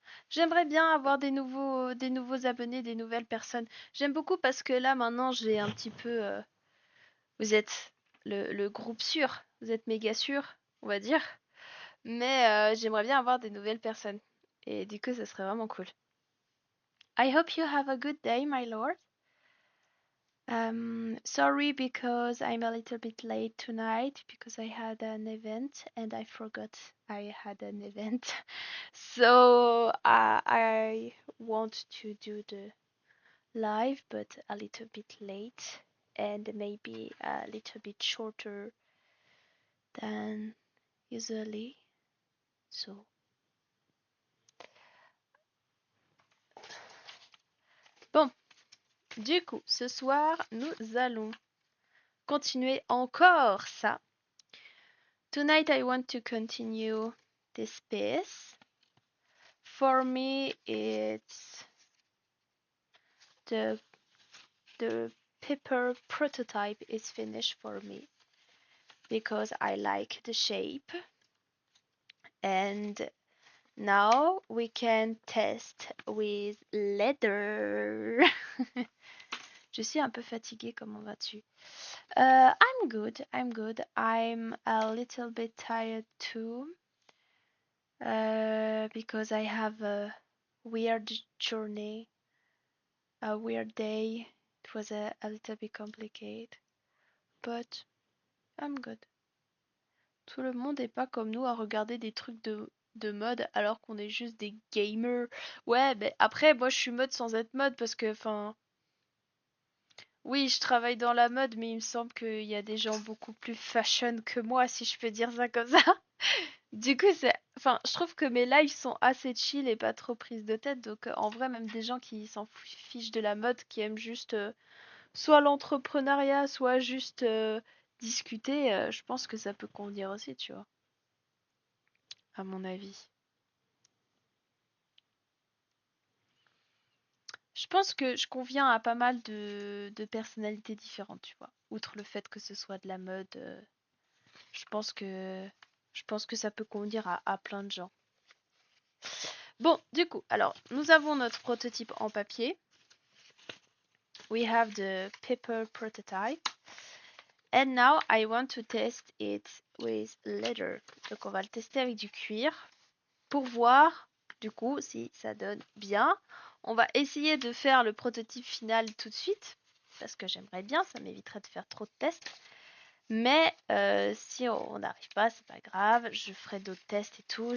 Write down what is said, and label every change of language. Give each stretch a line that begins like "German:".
French: J'aimerais bien avoir des nouveaux abonnés, des nouvelles personnes. J'aime beaucoup parce que là maintenant j'ai un petit peu. Vous êtes le groupe sûr, vous êtes méga sûr, on va dire. Mais j'aimerais bien avoir des nouvelles personnes. Et du coup, ça serait vraiment cool.
English: I hope you have a good day, my lord. Sorry because I'm a little bit late tonight because I had an event and I forgot I had an event. So I want to do the live but a little bit late and maybe a little bit shorter than usually.
French: So bon, du coup, ce soir, nous allons continuer encore ça.
English: Tonight I want to continue this piece. For me, it's the the paper prototype is finished for me because I like the shape. And now we can test with leather.
French: Je suis un peu fatiguée, comment vas-tu?
English: I'm good, I'm good. I'm a little bit tired too. Because I have a weird journey, a weird day. It was a little bit complicated, but I'm good.
French: Tout le monde n'est pas comme nous à regarder des trucs de mode alors qu'on est juste des gamers. Ouais, mais après, moi je suis mode sans être mode parce que, enfin, oui, je travaille dans la mode, mais il me semble qu'il y a des gens beaucoup plus fashion que moi, si je peux dire ça comme ça. Du coup, enfin, je trouve que mes lives sont assez chill et pas trop prises de tête. Donc, en vrai, même des gens qui s'en fichent de la mode, qui aiment juste soit l'entrepreneuriat, soit juste discuter, je pense que ça peut convenir aussi, tu vois, à mon avis. Je pense que je conviens à pas mal de personnalités différentes, tu vois. Outre le fait que ce soit de la mode, je pense que je pense que ça peut convenir à plein de gens. Bon, du coup, alors, nous avons notre prototype en papier.
English: We have the paper prototype. And now I want to test it with leather.
French: Donc on va le tester avec du cuir pour voir du coup si ça donne bien. On va essayer de faire le prototype final tout de suite parce que j'aimerais bien, ça m'éviterait de faire trop de tests. Mais si on n'arrive pas, c'est pas grave, je ferai d'autres tests et tout.